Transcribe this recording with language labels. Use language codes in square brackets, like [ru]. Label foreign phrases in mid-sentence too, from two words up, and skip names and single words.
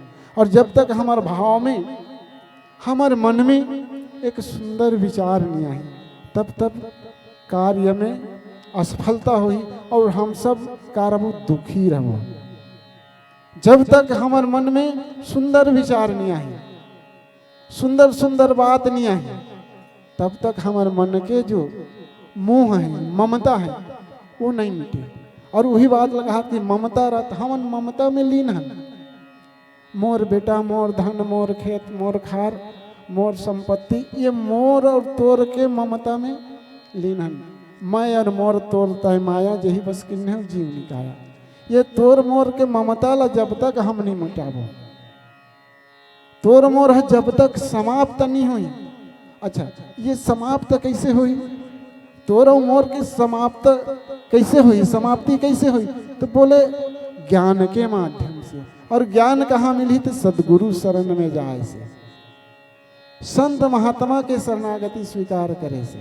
[hne] और जब तक हमार भाव में, हमार मन में एक सुंदर विचार नहीं आई, तब तक कार्य में असफलता हुई और हम सब कारबू दुखी रहो। जब तक हमार मन में सुंदर विचार नहीं आई, सुंदर सुंदर बात नहीं आई, तब तक हमारे मन के जो मोह है, ममता है, वो नहीं मिटे। और वही बात लगा कि ममता रत हमन ममता में लीन है। मोर बेटा, मोर धन, मोर खेत, मोर खार, मोर संपत्ति, ये मोर और तोर के ममता में लीन है। [awa] मैं और मोर तोर तय माया, यही बस किन्ने जीव निकाया। [hne] ये तोर मोर के ममता ला जब तक हम नहीं मिटाबो, तोर मोर है जब तक समाप्त नहीं हुई। अच्छा, ये समाप्त कैसे हुई? तोर और मोर की समाप्त कैसे हुई, समाप्ति कैसे हुई? तो बोले ज्ञान के माध्यम से। और ज्ञान कहाँ मिली? तो सदगुरु शरण में जाए से, संत महात्मा के शरणागति स्वीकार करे से।